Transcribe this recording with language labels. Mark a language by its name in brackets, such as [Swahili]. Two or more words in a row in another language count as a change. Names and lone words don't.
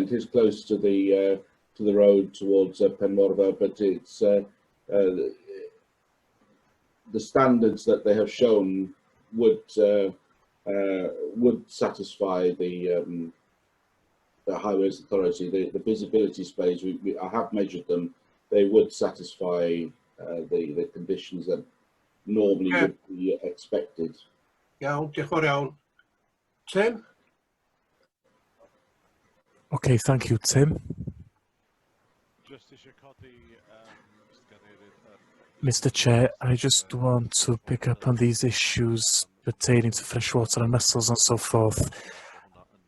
[English] It is close to the road towards Penmorfa, but it's the standards that they have shown would satisfy the Highways Authority. The visibility space, I have measured them. They would satisfy the conditions that normally would be expected. [Welsh] Iawn, diolch yn fawr iawn. [English] Tim? Okay, thank you, Tim. Mr. Chair, I just want to pick up on these issues pertaining to freshwater and mussels and so forth.